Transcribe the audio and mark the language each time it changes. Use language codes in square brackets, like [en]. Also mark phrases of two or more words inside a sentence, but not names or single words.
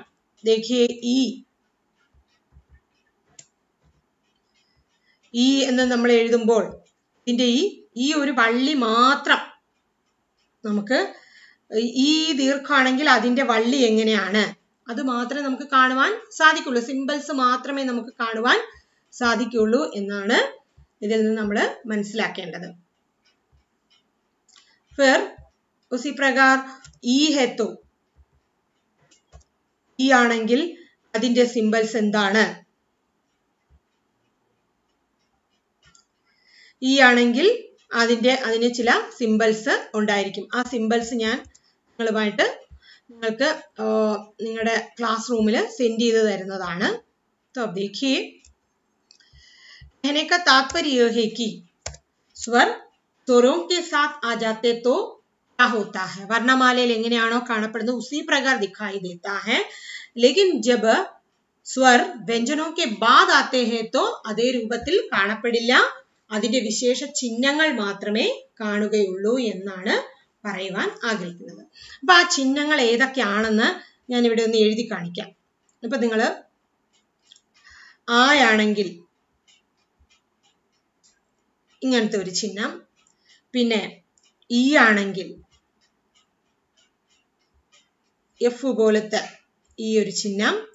[ml] देखिए ഈ എന്ന് നമ്മൾ എഴുതുമ്പോൾ ഇതിന്റെ ഈ ഒരു വള്ളി മാത്രം നമുക്ക്, ഈ ദീർഘമാണെങ്കിൽ അതിന്റെ വള്ളി എങ്ങനെയാണ് അത് മാത്രമേ നമുക്ക് കാണുവാൻ സാധിക്കുള്ളൂ. സിംബൽസ് മാത്രമേ നമുക്ക് കാണുവാൻ സാധിക്കുള്ളൂ എന്നാണ് ഇതിൽ നിന്ന് നമ്മൾ മനസ്സിലാക്കേണ്ടത്. [hi] फिर उसी प्रकार ई है तो [ml] ഈ ആണെങ്കിൽ അതിന്റെ സിംബൽസ് എന്താണ്? ഈ ആണെങ്കിൽ അതിന് ചില സിംബൽസ് ഉണ്ടായിരിക്കും. ആ സിംബൽസ് ഞാൻ നിങ്ങൾക്ക് നിങ്ങളുടെ ക്ലാസ് റൂമിൽ സെൻഡ് ചെയ്ത് തരുന്നതാണ്. [hi] तो अब देखिए, कहने का तात्पर्य यह है कि स्वर स्वरों के साथ आ जाते तो क्या होता है? [ml] वर्णमालയിൽ എങ്ങനെയാണോ കാണപ്പെടുന്നത് [hi] उसी प्रकार दिखाई देता है, लेकिन जब स्वर व्यंजनों के बाद आते हैं तो [ml] അതേ രൂപത്തിൽ കാണപ്പെടില്ല, അതിന്റെ വിശേഷ ചിഹ്നങ്ങൾ മാത്രമേ കാണുകയുള്ളൂ എന്നാണ് പറയുവാൻ ആഗ്രഹിക്കുന്നത്. അപ്പൊ ആ ചിഹ്നങ്ങൾ ഏതൊക്കെയാണെന്ന് ഞാൻ ഇവിടെ ഒന്ന് എഴുതി കാണിക്കാം. ഇപ്പൊ നിങ്ങൾ ആയാണെങ്കിൽ ഇങ്ങനത്തെ ഒരു ചിഹ്നം, പിന്നെ ഈ ആണെങ്കിൽ എഫ് പോലത്തെ ഈ ഒരു ചിഹ്നം.